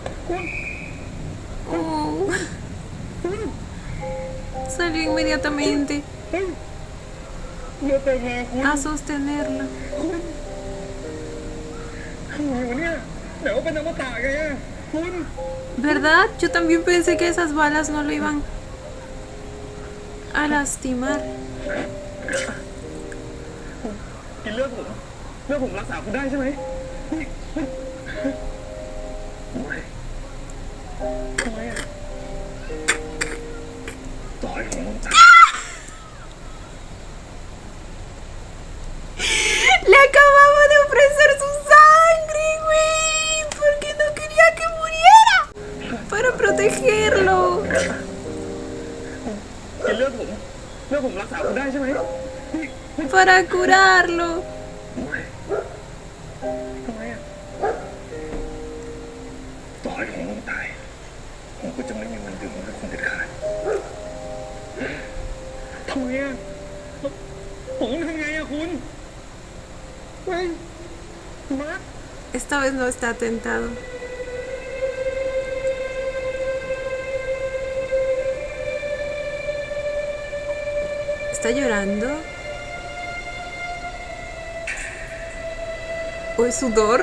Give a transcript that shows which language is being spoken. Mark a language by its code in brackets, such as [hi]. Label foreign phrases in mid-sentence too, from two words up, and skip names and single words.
[es] Oh. Salió inmediatamente a sostenerla. [th] เดี๋ยวเป็นอมตะไงอะคุณ [es] ¿Verdad? Yo también pensé que esas balas no lo iban a lastimar. [th] กินเลือดผมรักษาคุณได้ใช่ไหมทำไมอะต่อให้ผมต้องตาย [es] Le acababa de ofrecer su sangre, güey, porque no quería que muriera. Para protegerlo. [th] กินเลือดผมรักษาคุณได้ใช่ไหม [es] Para curarlo. [th] ทำไมอะต่อให้ผมต้องตายผมก็จะไม่มีวันดื่มกับคุณเด็ดขาดทำไมอะผมต้องทำไงอะคุณเฮ้ยมาร์ค [es] Esta vez no está tentado. ¿Está llorando? ¿O es sudor?